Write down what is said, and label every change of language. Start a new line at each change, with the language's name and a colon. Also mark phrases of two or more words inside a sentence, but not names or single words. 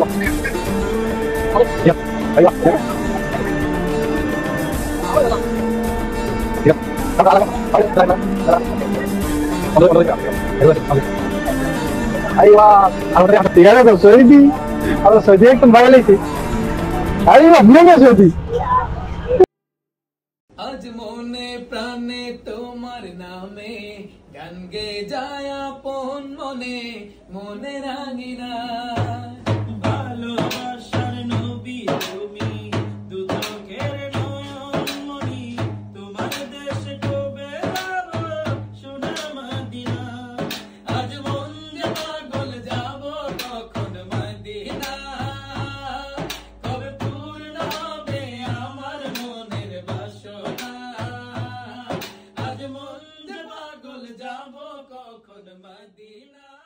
Indonesian: Siap. Ayo. Siap. Ayo. Kalau tiga kan Saudi. Kalau Saudi kan bayar lagi. Ayo, bukan Saudi.
Bangla: আজ মনে প্রাণে তোমার নামে গান গে যায় আপন মনে মনে রাঙিনা ভালোবাসার নবী তুমি দু চোখের নয়ন মনি তোমার দেশে কবে যাব সোনার মদিনা আজ মন যে পাগল যাব কখন মদিনা কবে পূর্ণ হবে আমার মনের বাসনা আজ মন যে পাগল যাব কখন মদিনা